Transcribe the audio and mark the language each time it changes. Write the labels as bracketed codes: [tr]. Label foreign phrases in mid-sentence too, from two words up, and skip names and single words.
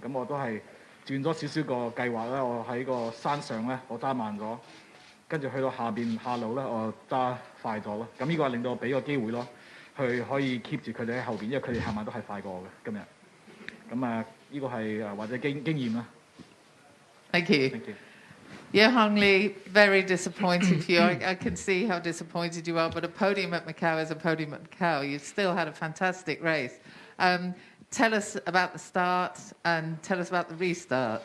[yue] 咁我都係轉咗少少個計劃啦。我喺個山上咧，我揸慢咗，跟住去到下路咧，我揸快咗咯。咁呢個係令到我俾個機會咯。去可以 keep 住佢哋喺後邊，因為佢哋行埋都係快過我嘅今日。咁呢個係或者經驗啦。 [en] Thank you. Thank you. Ye Hong Lee, very disappointed for you. I can see how disappointed you are, but a podium at Macau is a podium at Macau. You've still had a fantastic race. Tell us about the start and tell us about the restart.